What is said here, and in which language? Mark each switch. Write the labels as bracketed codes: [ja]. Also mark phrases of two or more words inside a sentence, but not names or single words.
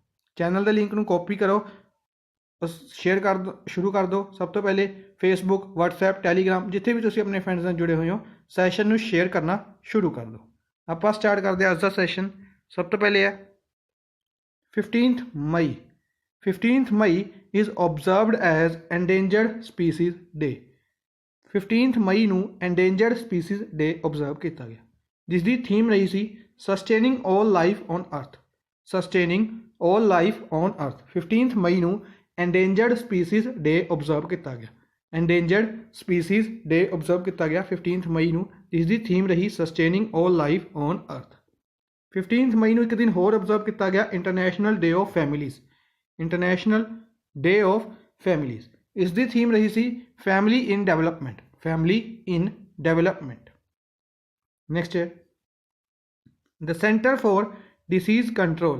[pa] ਚੈਨਲ ਦੇ ਲਿੰਕ ਨੂੰ ਕਾਪੀ ਕਰੋ, ਸ਼ੇਅਰ ਸ਼ੁਰੂ ਕਰ ਦਿਓ। ਸਭ ਤੋਂ ਪਹਿਲੇ ਫੇਸਬੁੱਕ, WhatsApp, ਟੈਲੀਗ੍ਰਾਮ ਜਿੱਥੇ ਵੀ ਤੁਸੀਂ ਆਪਣੇ ਫਰੈਂਡਸ ਨਾਲ ਜੁੜੇ ਹੋਏ ਹੋ ਸੈਸ਼ਨ ਨੂੰ ਸ਼ੇਅਰ ਕਰਨਾ ਸ਼ੁਰੂ ਕਰ ਦਿਓ। ਆਪਾਂ ਸਟਾਰਟ ਕਰਦੇ ਹਾਂ ਅੱਜ ਦਾ ਸੈਸ਼ਨ। ਸਭ ਤੋਂ ਪਹਿਲੇ ਹੈ 15th ਮਈ। [en] 15th ਮਈ is observed as endangered species day। [pa] 15th ਮਈ ਨੂੰ [en] endangered species day observe [pa] ਕੀਤਾ ਗਿਆ, ਜਿਸ ਦੀ ਥੀਮ ਰਹੀ ਸੀ [en] sustaining all life on earth। sustaining all life on earth [pa] 15th ਮਈ ਨੂੰ [en] endangered species day observe [pa] ਕੀਤਾ ਗਿਆ। [en] endangered species day observe [pa] ਕੀਤਾ ਗਿਆ 15th ਮਈ ਨੂੰ, ਜਿਸ ਦੀ ਥੀਮ ਰਹੀ [en] sustaining all life on earth। [pa] 15th ਮਈ ਨੂੰ ਇੱਕ ਦਿਨ ਹੋਰ observe ਕੀਤਾ ਗਿਆ ਇੰਟਰਨੈਸ਼ਨਲ ਡੇ ਆਫ ਫੈਮਿਲੀਜ਼। ਇੰਟਰਨੈਸ਼ਨਲ ਡੇ ਆਫ ਫੈਮਿਲੀਜ਼, ਇਸ ਦੀ ਥੀਮ ਰਹੀ ਸੀ ਫੈਮਿਲੀ ਇਨ ਡਿਵੈਲਪਮੈਂਟ। ਫੈਮਿਲੀ ਇਨ ਡਿਵੈਲਪਮੈਂਟ। ਨੈਕਸਟ ਹੈ ਦ ਸੈਂਟਰ ਫॉर ਡਿਸੀਜ਼ ਕੰਟਰੋਲ।